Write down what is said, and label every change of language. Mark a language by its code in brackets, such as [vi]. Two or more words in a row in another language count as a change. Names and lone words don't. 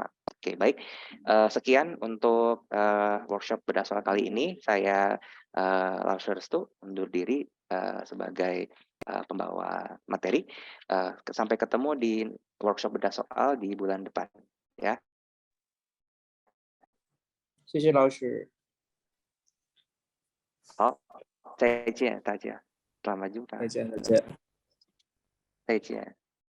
[id] Oke, baik. Sekian untuk workshop bedah soal kali ini. Saya Lars Restu undur diri sebagai pembawa materi. Sampai ketemu di workshop bedah soal di bulan depan ya. [zh] 谢谢老师。好，再见大家， [id] selamat jumpa， [zh] 再见，再见。再见。